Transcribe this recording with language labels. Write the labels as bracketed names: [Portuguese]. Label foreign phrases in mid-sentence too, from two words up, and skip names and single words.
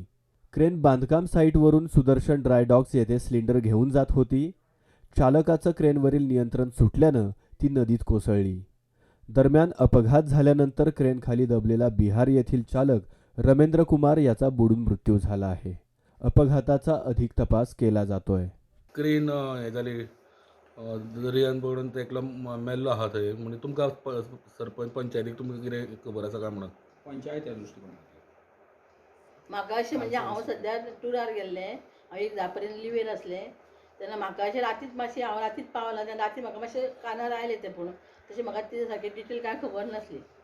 [Marathi] क्रेन बांधकाम साईटवरून सुदर्शन ड्राय डॉक्स येथे सिलेंडर घेऊन जात होती. चालकाचं क्रेनवरील नियंत्रण सुटल्यानं ती नदीत कोसळली. दरम्यान अपघात झाल्यानंतर क्रेन खाली दबलेला बिहार येथील चालक रमेंद्र कुमार याचा बुडून मृत्यू झाला आहे. अपघाताचा अधिक तपास केला जातोय. [Konkani] क्रेन हे जाली दर्यान पडून ते एकलो मेल्लो आहा थंय म्हणजे तुमकां सरपंच पंचायतीक तुमकां कितें खबर आसा काय म्हणून पंचायत ह्या दृश्टिकोनातल्यान म्हाका अशें म्हणजे हांव सद्या टुरार गेल्लें, हांव एक 10 पर्यंत लिवेर आसलें तेन्ना म्हाका अशें रातीच मातशें हांव रातीच पावलां तेन्ना राती म्हाका मातशें कानार आयलें तें पूण तशें म्हाका ती सारकी डिटेल कांय खबर नासली.